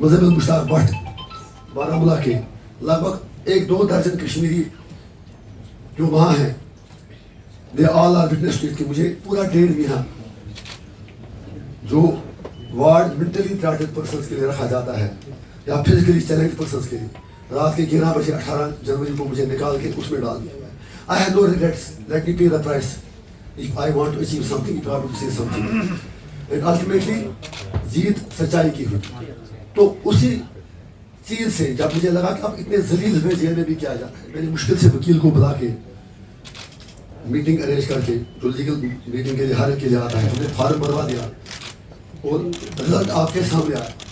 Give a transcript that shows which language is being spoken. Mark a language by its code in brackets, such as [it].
[ur] مشتاق but Baramulla کے، لگ بھگ 1-2 درجن کشمیری جو وہاں ہیں، [en] they all are witness to it [ur] کہ مجھے پورا 1.5 مہینہ جو وارڈ مینٹلی ریٹارڈڈ پرسنس کے لیے رکھا جاتا ہے یا فزیکلی چیلنج پرسنس کے لیے، رات کے 11 بجے 18 جنوری کو مجھے نکال کے اس میں ڈال دیا گیا. [en] I have no regrets. Let me pay the price if I want to achieve something, if I want to say something. And ultimately [ur] جیت سچائی کی ہوئی. تو اسی چیز سے جب مجھے لگا کہ اب اتنے ذلیل ہوئے جیل میں بھی کیا جاتا ہے، میں نے مشکل سے وکیل کو بلا کے میٹنگ ارینج کر کے، جو لیگل میٹنگ کے لیے ہر ایک کے لیے آتا ہے، ہم نے فارم بھروا دیا اور رزلٹ آپ کے سامنے آیا.